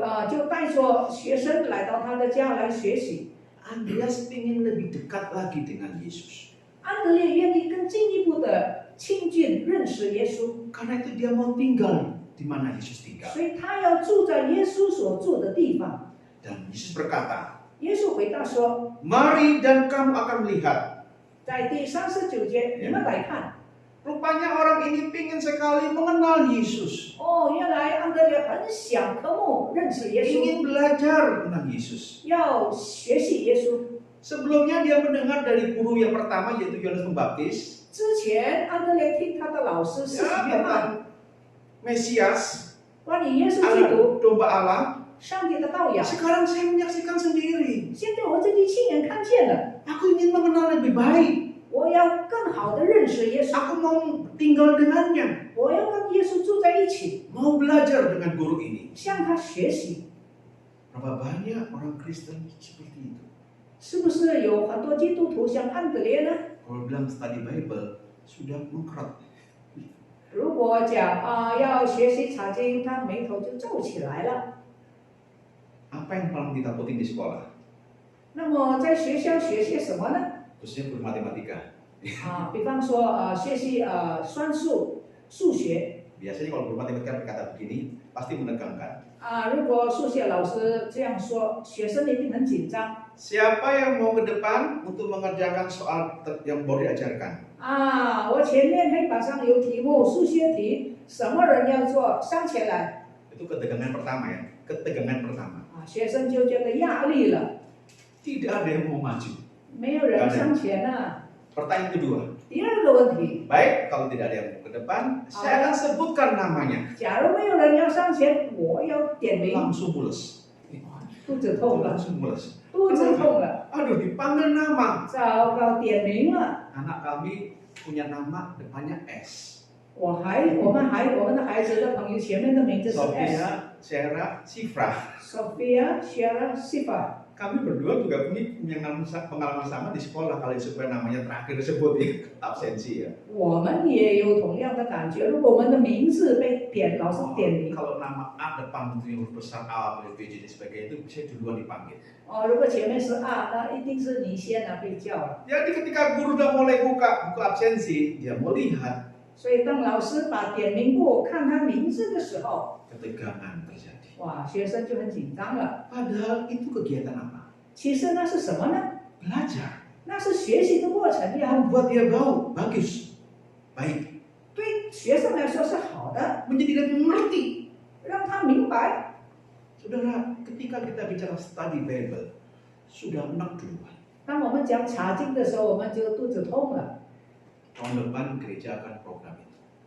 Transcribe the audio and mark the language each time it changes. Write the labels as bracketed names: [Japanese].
[Chinese] 就带着学生来到他的家来学习。 [Indonesian] Andreas ingin lebih dekat lagi dengan Yesus. [Chinese] 安德烈愿意更进一步的亲近认识耶稣， [Indonesian] Karena itu dia mau tinggal di mana Yesus tinggal. [Chinese] 所以他要住在耶稣所住的地方。 [Indonesian] Dan Yesus berkata, [Chinese] 耶稣回答说， [Indonesian] mari dan kamu akan melihat. [Chinese] 在第39节，你们来看， [Indonesian] Rupanya orang ini ingin sekali mengenal Yesus. [Chinese] 哦，原来安德烈很想渴慕认识耶稣， [Indonesian] Ingin belajar tentang Yesus. [Chinese] 要学习耶稣。 [Indonesian] Sebelumnya dia mendengar dari guru yang pertama yaitu Yohanes Pembaptis. [Chinese] 之前安德烈听他的老师是约翰， [Indonesian] Tentang Mesias, [Chinese] 关于耶稣基 [Indonesian] anak [Chinese] 督， [Indonesian] domba Allah. [Chinese] 上帝的羔羊。 [Indonesian] Sekarang saya menyaksikan sendiri. [Chinese] 现在我自己亲眼看见了， [Indonesian] Aku ingin mengenal lebih baik. [Chinese] 我要更好的认识耶稣， [Indonesian] Aku mau tinggal dengannya. [Chinese] 我要跟耶稣住在一起， [Indonesian] Mau belajar dengan guru ini. [Chinese] 向他学习。 [Indonesian] Berapa banyak orang Kristen seperti itu? [Chinese] 是不是有很多基督徒像安德烈呢？ [Indonesian] Kalau bilang study Bible, sudah mengkerut. [Chinese] 如果讲要学习查经，他眉头就皱起来了。 [Indonesian] Apa yang paling ditakutin di sekolah? [Chinese] 那么在学校学些什么呢？ [Indonesian] Khususnya guru matematika. [Chinese] 比方说学习算术、数学。 [Indonesian] Biasanya kalau guru matematika berkata begini, pasti menegangkan. [Chinese] 如果数学老师这样说，学生一定很紧张。 [Indonesian] Siapa yang mau ke depan untuk mengerjakan soal yang baru diajarkan? [Chinese] 我前面黑板上有题目，数学题，什么人要做？上前来。 [Indonesian] Itu ketegangan pertama ya, ketegangan pertama. [Chinese] 学生就觉得压力了， [Indonesian] Tidak ada yang mau maju. [Chinese] 没有人上前啊。 [Indonesian] Pertanyaan kedua, [Chinese] 第二个问题， [Indonesian] baik kalau tidak ada yang mau ke depan, saya akan sebutkan namanya. [Chinese] 假如没有人要上前，我要点名。 [Indonesian] Langsung mules. [Chinese] 肚子痛了， [Indonesian] Langsung mules. [Chinese] 肚子痛了， [Indonesian] Aduh, dipanggil nama. [Chinese] 糟糕，点名了。 [Indonesian] Anak kami punya nama depannya S. [Chinese] 我们的孩子的朋友前面的名字是 [Indonesian] Sophia, Sarah, Sifra. [Chinese] Sophia, Shara, Sifa。 [Indonesian] Kami berdua juga punya pengalaman sama di sekolah kalau supaya namanya terakhir disebut ya, absensi ya. [Chinese] 我们也有同样的感觉，如果我们的名字被点，老师点名。 [Indonesian] Kalau nama A depan itu huruf besar A, B, C, D sebagainya itu saya duluan dipanggil. [Chinese] 如果前面是那一定是你先被叫了。 [Indonesian] Jadi ketika guru udah mulai buka buku absensi, dia melihat [Chinese] 所以当老师把点名簿看他名字的时候， [Indonesian] ketegangan terjadi. [Chinese] 哇，学生就很紧张了。 [Indonesian] Padahal itu kegiatan apa? [Chinese] 其实那是什么呢？ [Indonesian] Belajar. [Chinese] 那是学习的过程呀， [Indonesian] Membuat dia bagus, baik. [Chinese] 对学生来说是好的， [Indonesian] Menjadi dia mengerti. [Chinese] 让他明白。 [Indonesian] Saudara, ketika kita bicara study Bible, sudah enak duluan. [Chinese] 当我们讲查经的时候，我们就肚子痛了。 [Indonesian] Tahun depan gereja akan program itu.